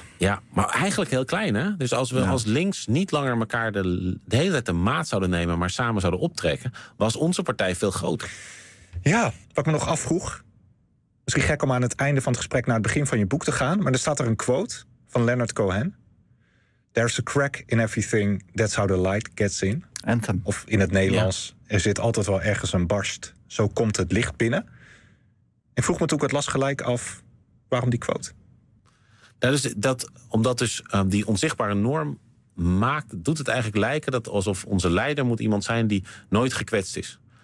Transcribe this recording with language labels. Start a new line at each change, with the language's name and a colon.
Dutch: Ja, maar eigenlijk heel klein, hè? Dus als we als links niet langer elkaar de hele tijd de maat zouden nemen, maar samen zouden optrekken, was onze partij veel groter. Ja, wat me nog afvroeg. Misschien gek om aan het einde van het gesprek naar het begin van je boek te gaan, maar er staat er een quote van Leonard Cohen.
English: There's a crack in everything, that's how the light gets in. Anthem.
Dutch: Of in het Nederlands, er zit altijd wel ergens een barst, zo komt het licht binnen. Ik vroeg me toen ik het las gelijk af, waarom die quote? Dat is dat, omdat dus die onzichtbare norm maakt, doet het eigenlijk lijken dat alsof onze leider moet iemand zijn die nooit gekwetst is.